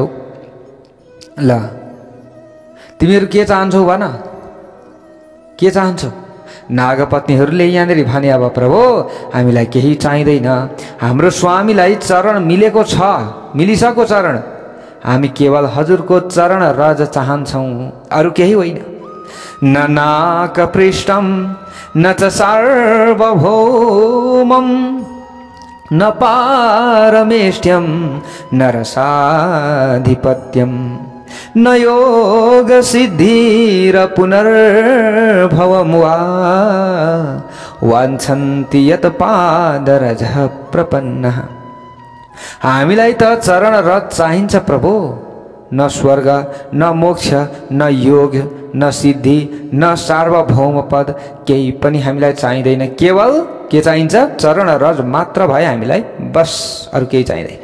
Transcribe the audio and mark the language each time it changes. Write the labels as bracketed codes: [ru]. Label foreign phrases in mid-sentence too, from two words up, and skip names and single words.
[ne] ल, तिमीहरू के चाहन्छौ भन? के चाहन्छौ? नागपत्नीहरूले यहाँनिर भने, अब प्रभु, हामीलाई केही चाहिँदैन, हाम्रो स्वामीलाई चरण मिलेको छ, मिलिसक्यो चरण, हामी केवल हजुरको चरण रज चाहन्छौँ, अरू केही होइन। [sa] न नाकपृष्ठम न च सार्वभौमम न पारमेष्ट्यम न रसाधिपत्यम न योग सिद्धिर पुनर्भवम वा वाञ्छन्ति यत पादरजः प्रपन्नः। [ne] हामीलाई त चरण रज चाहिन्छ प्रभु, न स्वर्ग, न मोक्ष, न योग, न सिद्धि, न सार्वभौम पद, केही पनि हामीलाई चाहिँदैन। केवल के चाहिन्छ? चरण रज मात्र भए हामीलाई, बस अरू केही चाहिँदैन।